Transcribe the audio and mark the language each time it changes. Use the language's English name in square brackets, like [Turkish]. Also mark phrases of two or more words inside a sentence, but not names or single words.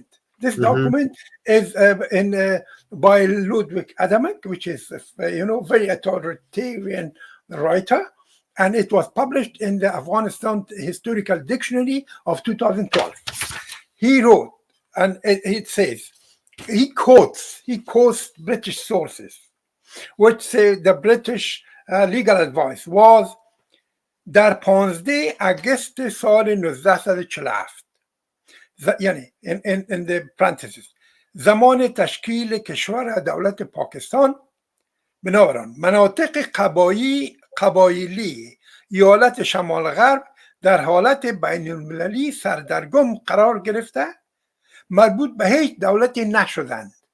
[English] This document is by Ludwig Adamek, which is very authoritarian writer, and it was published in the Afghanistan Historical Dictionary of 2012. He wrote, and it says, he quotes British sources, which say the British legal advice was [Persian] در 15 اگست سال 1947 یعنی [English] in the parentheses [Persian] زمان تشکیل کشور دولت پاکستان بنابراین مناطق قبایلی ایالت شمال غرب در حالت بین المللی سردرگم قرار گرفته مربوط به هیچ دولتی نشدند.